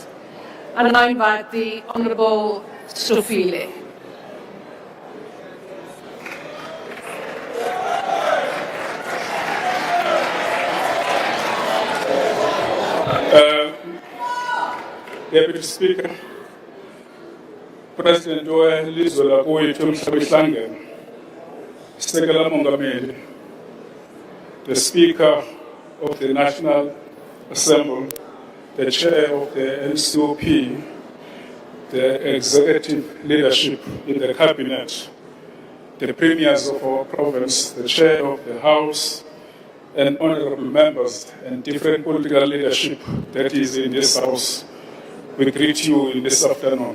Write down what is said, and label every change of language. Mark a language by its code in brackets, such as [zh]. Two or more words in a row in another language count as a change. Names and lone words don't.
[en] And I invite the Honourable Stofile. Deputy Speaker, President [xh] welizwe lakwethu umhlaba ihlangene, Sekela Mongameli, [en] the Speaker of the National Assembly, the Chair of the NCOP, the executive leadership in the Cabinet, the Premiers of our province, the Chair of the House, and honorable members and different political leadership that is in this House, we greet you in this afternoon.